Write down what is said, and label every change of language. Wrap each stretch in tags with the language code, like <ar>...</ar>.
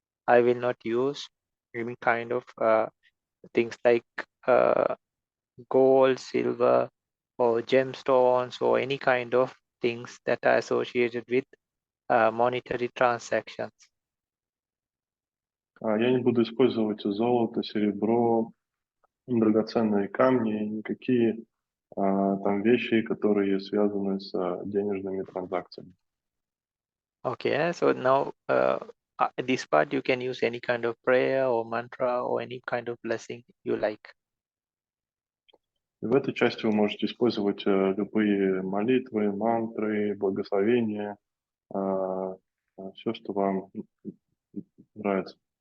<en>I will not use any kind of things like gold, silver, or gemstones, or any kind of things that are associated with monetary transactions.</en> <ru>Я не буду использовать золото, серебро, драгоценные камни, никакие там вещи, которые связаны с денежными транзакциями.</ru> <en>Okay, so now this part you can use any kind of prayer or mantra or any kind of blessing you like.</en> <ru>И в этой части вы можете использовать любые молитвы, мантры, благословения, все, что вам нравится.</ru>